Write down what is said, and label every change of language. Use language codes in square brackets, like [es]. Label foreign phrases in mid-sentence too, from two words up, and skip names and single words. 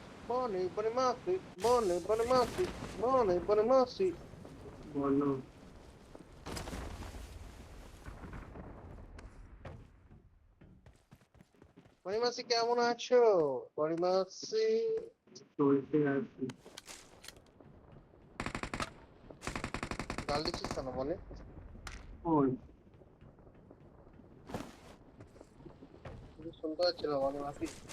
[bn] Bonnie, Bonnie Murphy, Bonnie, Bonnie Murphy, Bonnie, Bonnie Murphy. বলো। Bonnie Murphy কেমন আছো? Bonnie Murphy, চলছে আর কি। গাল দিচ্ছিস কেন বলে? ওই কিছু শুনতে পাচ্ছি না Bonnie Murphy।